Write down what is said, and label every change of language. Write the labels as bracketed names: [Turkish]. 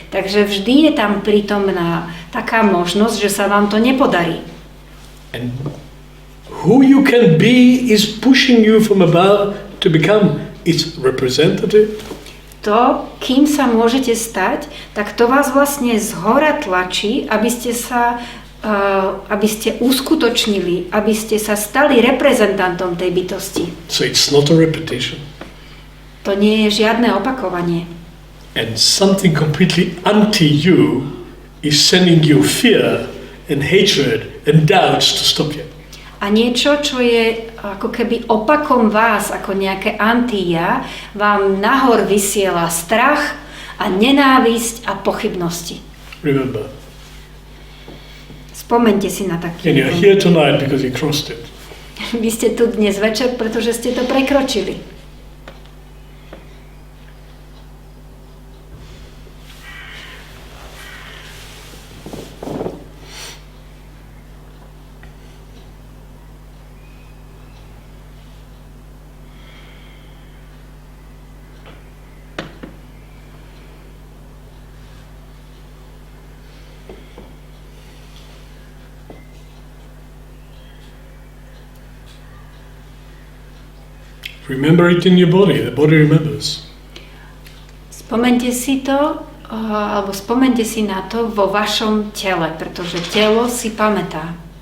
[Slovak] Takže vždy je tam prítomná taká možnosť, že sa vám to nepodarí. [English] And who you can be is pushing you from above to become its representative. [Slovak] To, kým sa môžete stať, tak to vás vlastne zhora tlačí, aby ste uskutočnili, aby ste sa stali reprezentantom tej bytosti. [English] So it's not a repetition. [Slovak] To nie je žiadne opakovanie. [English] And something completely anti-you is sending you fear and hatred and doubts to stop you. [Slovak] A niečo, čo je ako keby opakom vás, ako nejaké anti-ja, vám nahor vysiela strach a nenávisť a pochybnosti. [English] Remember. [Slovak] Spomeňte si na taký. [English] And you're here tonight because you crossed it. [Slovak] Vy ste tu dnes večer, pretože ste to prekročili. [English] Remember it in your body. The body remembers. [Slovak] Spomeňte si to, alebo spomeňte si na to vo vašom tele, pretože telo si pamätá.